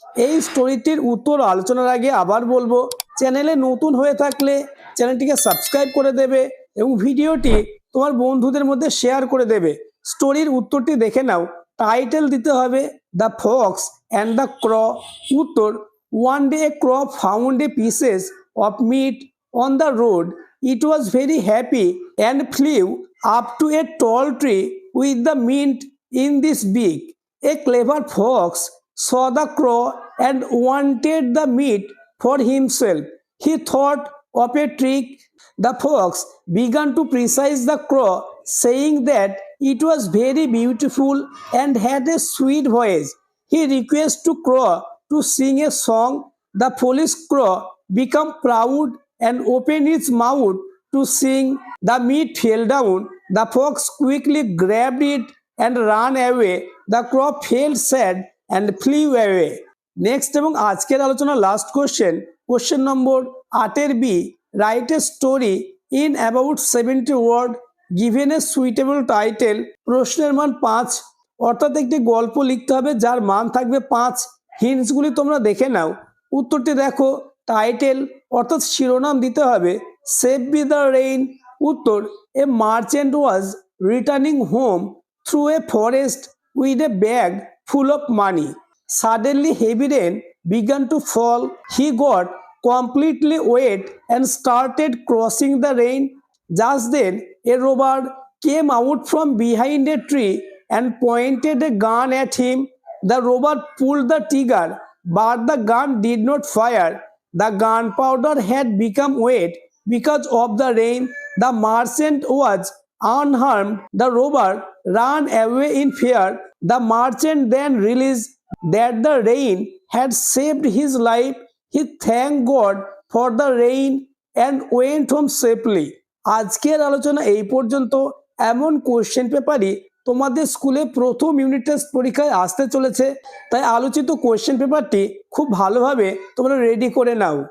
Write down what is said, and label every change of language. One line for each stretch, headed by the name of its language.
Bangla: এই স্টোরিটির উত্তর আলোচনার আগে আবার বলবো, চ্যানেলে নতুন হয়ে থাকলে চ্যানেলটিকে সাবস্ক্রাইব করে দেবে এবং ভিডিওটি তোমার বন্ধুদের মধ্যে শেয়ার করে দেবে। স্টোরির উত্তরটি দেখে নাও। টাইটেল দিতে হবে
English: The fox and the crow, উত্তর one day a crow found a pieces of meat on the road. It was very happy and flew up to a tall tree with the mint in this beak. A clever fox saw the crow and wanted the meat for himself. He thought of a trick. The fox began to praise the crow, saying that it was very beautiful and had a sweet voice. He requested the crow to sing a song. The foolish crow became proud and opened its mouth to sing. The meat fell down. The fox quickly grabbed it and ran away. The crow felt sad and flew away.
Bangla: Next এবং আজকের আলোচনা last question number 8 এর B
English: write a story in about 70 word given a suitable title,
Bangla: প্রশ্নের মান 5, অর্থাৎ একটি গল্প লিখতে হবে যার মান থাকবে 5। হিন্টসগুলি তোমরা দেখে নাও। উত্তরটি দেখো, টাইটেল অর্থাৎ শিরোনাম দিতে হবে
English: Save by the rain, উত্তর a merchant was returning home through a forest with a bag full of money. Suddenly heavy rain began to fall, he got completely wet and started crossing the rain. Just then a robber came out from behind a tree and pointed a gun at him. The robber pulled the trigger, but the gun did not fire. The gunpowder had become wet because of the rain. The merchant was unharmed. The robber ran away in fear. The merchant then realized that the rain had saved his life. He thanked God for the rain and went home safely.
Bangla: আজকের আলোচনা এই পর্যন্ত। এমন question পেপারই তোমাদের স্কুলে প্রথম unit test পরীক্ষায় আসতে চলেছে, তাই আলোচিত কোশ্চেন পেপারটি খুব ভালোভাবে তোমরা রেডি করে নাও।